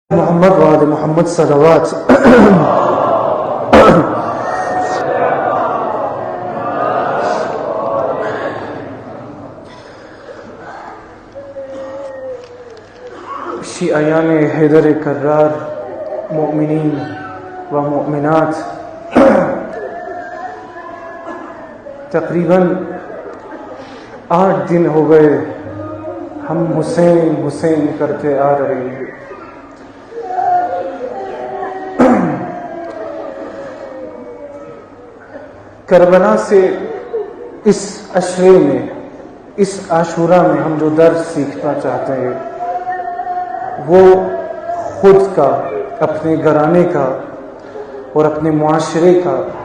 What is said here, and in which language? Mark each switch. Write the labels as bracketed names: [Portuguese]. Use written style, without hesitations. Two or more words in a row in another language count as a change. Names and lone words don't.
[Urdu] محمد وعد محمد صلوات شیعیان حیدر کرار، مؤمنین و مؤمنات، تقریباً 8 دن ہو گئے ہم حسین حسین کرتے آ رہے ہیں۔ کربلا سے اس عشرے میں، اس عاشورہ میں ہم جو درس سیکھنا چاہتے ہیں وہ خود کا، اپنے گھرانے کا اور اپنے معاشرے کا